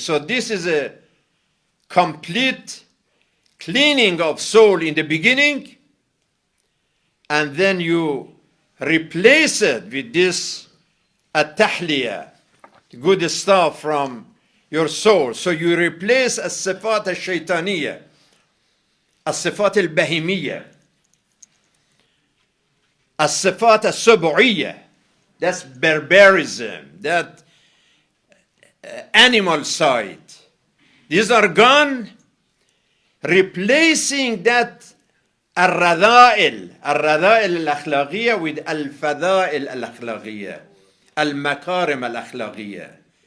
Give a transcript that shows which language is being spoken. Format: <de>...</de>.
<en>So this is a complete cleaning of soul in the beginning, and then you replace it with this at-tahliyah, good stuff from your soul.</en> <ar>So you replace الصفات الشيطانية، الصفات البهيمية، الصفات السبعية.</ar> <en>That's barbarism, that animal side. These are gone, replacing that الرذائل الأخلاقية with الفضائل الأخلاقية، المكارم الأخلاقية.</en>